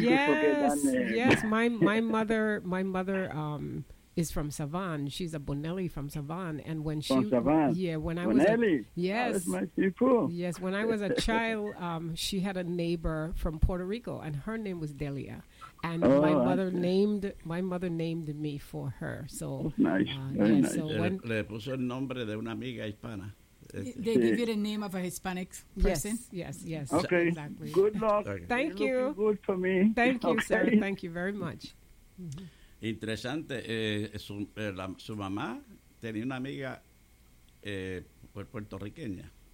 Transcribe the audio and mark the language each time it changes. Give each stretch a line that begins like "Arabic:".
English: Yes, yes. My mother is from Savan. She's a Bonelli from Savan. And when from she Savan. Yeah, when I Bonelli. Was a, yes, oh, that's my people. Yes, when I was a child, she had a neighbor from Puerto Rico, and her name was Delia. And oh, my mother named me for her. So nice.
Spanish: Le puso el nombre de una amiga hispana.
English: They give you the name of a Hispanic person? Yes. Okay. Exactly. Good luck. Thank you. Looking good for me. Thank you, okay. Sir. Thank you very much.
Spanish: Interesante. Su mamá tenía una amiga puertorriqueña.